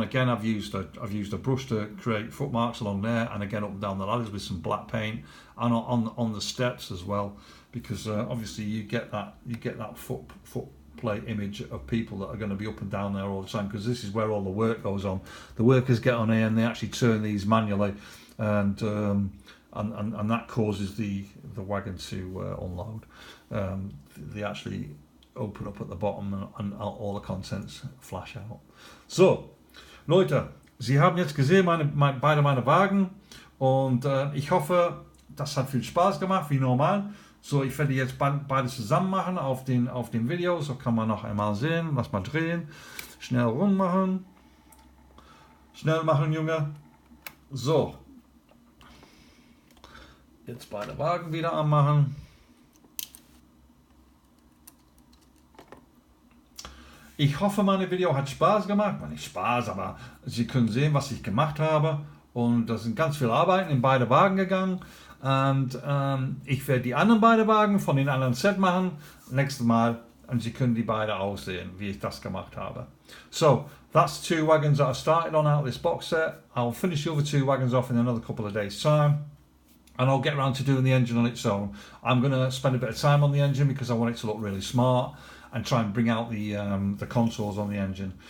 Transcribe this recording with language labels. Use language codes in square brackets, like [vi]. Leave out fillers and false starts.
[en] Again, I've used a brush to create footmarks along there, and again up and down the ladders with some black paint, and on the steps as well, because obviously you get that foot plate image of people that are going to be up and down there all the time, because this is where all the work goes on. The workers get on here and they actually turn these manually, and that causes the wagon to unload. They actually open up at the bottom and all the contents flash out. [de] So, Leute, Sie haben jetzt gesehen beide meine Wagen, und ich hoffe, das hat viel Spaß gemacht, wie normal. So, ich werde jetzt beide zusammen machen auf dem Video, so kann man noch einmal sehen. Lass mal drehen, schnell rund machen, schnell machen, Junge. So, jetzt beide Wagen wieder anmachen. Ich hoffe, mein Video hat Spaß gemacht. Nicht Spaß, aber Sie können sehen, was ich gemacht habe. Und da sind ganz viele Arbeiten in beide Wagen gegangen. Und ich werde die anderen beiden Wagen von den anderen Set machen nächstes Mal, und Sie können die beide auch sehen, wie ich das gemacht habe. [en] So, that's two wagons that I started on out of this box set. I'll finish the other two wagons off in another couple of days' time, and I'll get around to doing the engine on its own. I'm going to spend a bit of time on the engine because I want it to look really smart and try and bring out the contours on the engine.